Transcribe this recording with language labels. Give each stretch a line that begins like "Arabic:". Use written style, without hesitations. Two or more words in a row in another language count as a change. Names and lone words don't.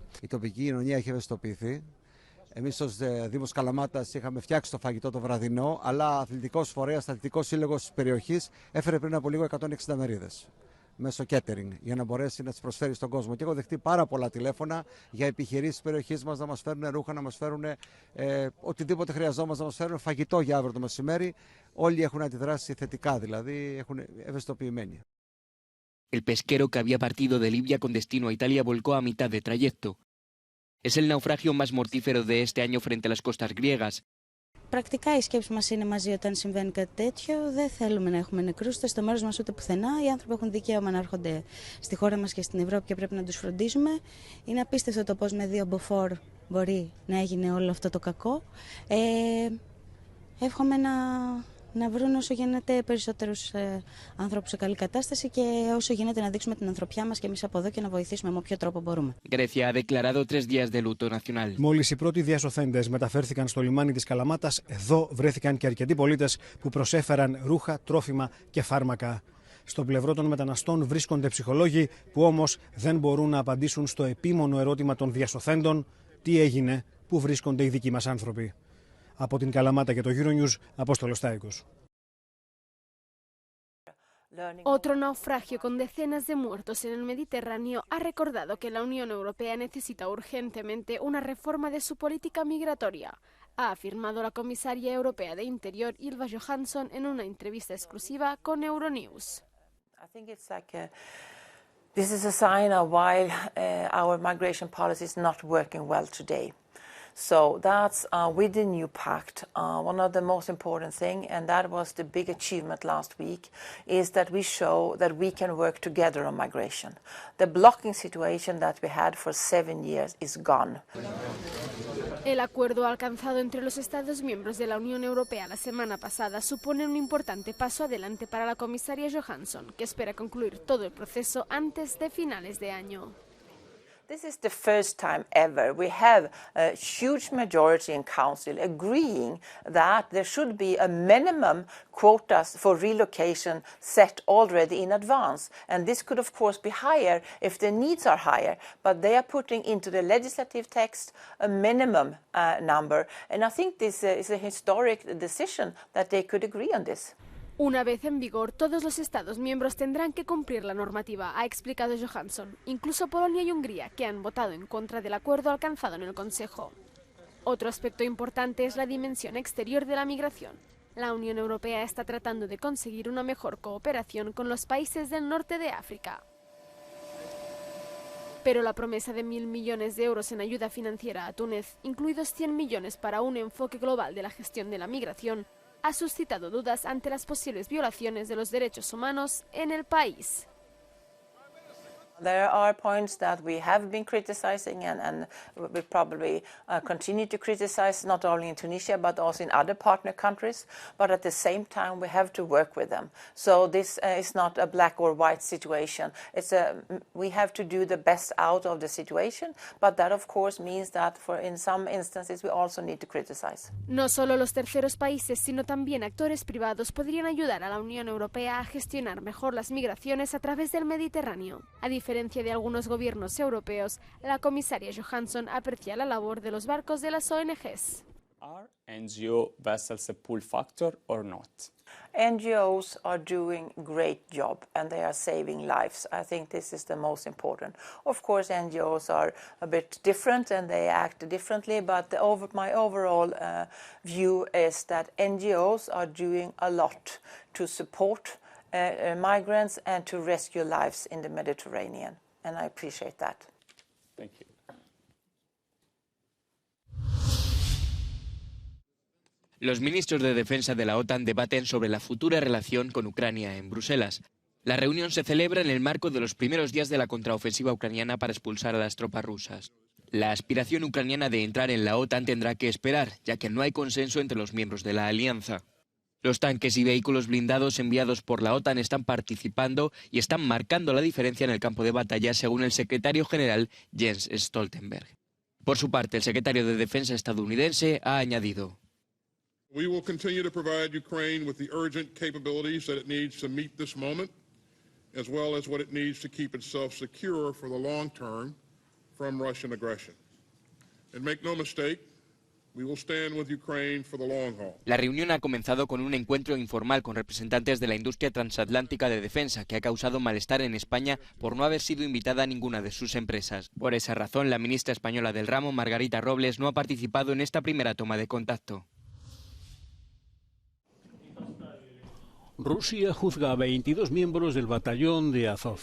Greek: Η τοπική κοινωνία έχει ευαισθητοποιηθεί. Εμείς ως Δήμος Καλαμάτας είχαμε φτιάξει το φαγητό το βραδινό, αλλά αθλητικός φορέας, αθλητικός σύλλογος της περιοχής έφερε πριν από λίγο 160 μερίδες μέσω catering για να μπορέσει να τις προσφέρει στον κόσμο. Και έχω δεχτεί πάρα πολλά τηλέφωνα για επιχειρήσεις της περιοχής μας να μας φέρουν ρούχα, να μας φέρουν οτιδήποτε χρειαζόμαστε, να μας φέρουν φαγητό για αύριο το μεσημέρι. Όλοι έχουν αντιδράσει θετικά, δηλαδή έχουν ευαισθητοποιημένοι.
Spanish: El pesquero que había partido de Libia con destino a Italia volcó a mitad de trayecto. Es el naufragio más mortífero de este año frente a las costas griegas.
Greek: Πρακτικά η σκέψη μας είναι μαζί όταν συμβαίνει κάτι τέτοιο. Δεν θέλουμε να έχουμε νεκρούς ούτε στο μέρος μας ούτε πουθενά. Οι άνθρωποι έχουν δικαίωμα να έρχονται στη χώρα μας και στην Ευρώπη και πρέπει να τους φροντίζουμε. Είναι απίστευτο το πώς με 2 μποφόρ μπορεί να έγινε όλο αυτό το κακό. Εύχομαι να βρουν όσο γίνεται περισσότερους ανθρώπους σε καλή κατάσταση και όσο γίνεται να δείξουμε την ανθρωπιά μας και εμείς από εδώ και να βοηθήσουμε με όποιο τρόπο μπορούμε.
Spanish: Grecia ha declarado 3 días de luto nacional.
Greek: Μόλις οι πρώτοι διασωθέντες μεταφέρθηκαν στο λιμάνι της Καλαμάτας, εδώ βρέθηκαν και αρκετοί πολίτες που προσέφεραν ρούχα, τρόφιμα και φάρμακα. Στο πλευρό των μεταναστών βρίσκονται ψυχολόγοι που όμως δεν μπορούν να απαντήσουν στο επίμονο ερώτημα των διασωθέντων: τι έγινε, πού βρίσκονται οι δικοί μας άνθρωποι. Από την Καλαμάτα και το Euronews, Απόστολος Τάικος.
Spanish: Otro naufragio con decenas de muertos en el Mediterráneo ha recordado que la Unión Europea necesita urgentemente una reforma de su política migratoria, ha afirmado la comisaria europea de Interior, Ylva Johansson, en una entrevista exclusiva con Euronews.
English: This is a sign of why our migration policy is not working well today. So that's with the new pact, one of the most important things, and that was the big achievement last week, is that we show that we can work together on migration. The blocking situation that we had for 7 years is gone.
Spanish: El acuerdo alcanzado entre los Estados miembros de la Unión Europea la semana pasada supone un importante paso adelante para la comisaria Johansson, que espera concluir todo el proceso antes de finales de año.
English: This is the first time ever we have a huge majority in Council agreeing that there should be a minimum quotas for relocation set already in advance. And this could, of course, be higher if the needs are higher. But they are putting into the legislative text a minimum number. And I think this is a historic decision that they could agree on this.
Spanish: Una vez en vigor, todos los Estados miembros tendrán que cumplir la normativa, ha explicado Johansson, incluso Polonia y Hungría, que han votado en contra del acuerdo alcanzado en el Consejo. Otro aspecto importante es la dimensión exterior de la migración. La Unión Europea está tratando de conseguir una mejor cooperación con los países del norte de África. Pero la promesa de 1.000 millones de euros en ayuda financiera a Túnez, incluidos 100 millones para un enfoque global de la gestión de la migración, ha suscitado dudas ante las posibles violaciones de los derechos humanos en el país.
English: There are points that we have been criticizing and we probably continue to criticize, not only in Tunisia but also in other partner countries. But at the same time, we have to work with them. So this is not a black or white situation. We have to do the best out of the situation, but that of course means that in some instances we also need to criticize.
Spanish: No solo los terceros países, sino también actores privados podrían ayudar a la Unión Europea a gestionar mejor las migraciones a través del Mediterráneo. A diferencia de algunos gobiernos europeos, la comisaria Johansson aprecia la labor de los barcos de las ONGs.
English: Are NGO vessels a pull factor or not? NGOs are doing a great job and they are saving lives. I think this is the most important. Of course, NGOs are a bit different and they act differently, but my overall view is that NGOs are doing a lot to support migrants and to rescue lives in the Mediterranean, and I appreciate that. Thank you.
Spanish: Los ministros de Defensa de la OTAN debaten sobre la futura relación con Ucrania en Bruselas. La reunión se celebra en el marco de los primeros días de la contraofensiva ucraniana para expulsar a las tropas rusas. La aspiración ucraniana de entrar en la OTAN tendrá que esperar, ya que no hay consenso entre los miembros de la alianza. Los tanques y vehículos blindados enviados por la OTAN están participando y están marcando la diferencia en el campo de batalla, según el secretario general Jens Stoltenberg. Por su parte, el secretario de Defensa estadounidense ha añadido:
English: We will continue to provide Ukraine with the urgent capabilities that it needs to meet this moment, as well as what it needs to keep itself secure for the long term from Russian aggression. And make no mistake, we will stand with Ukraine for the long haul.
Spanish: La reunión ha comenzado con un encuentro informal con representantes de la industria transatlántica de defensa, que ha causado malestar en España por no haber sido invitada a ninguna de sus empresas. Por esa razón, la ministra española del ramo, Margarita Robles, no ha participado en esta primera toma de contacto. Rusia juzga a 22 miembros del batallón de Azov.